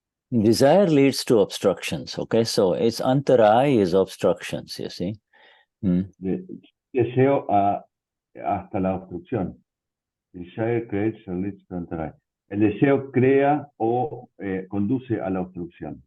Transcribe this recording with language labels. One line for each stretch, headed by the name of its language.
English: Desire leads to obstructions, okay? So it's Antaray is obstructions, you see.
Spanish: Deseo hasta la obstrucción.
English: Desire creates and leads to Antaray.
Spanish: El deseo crea o conduce a la obstrucción.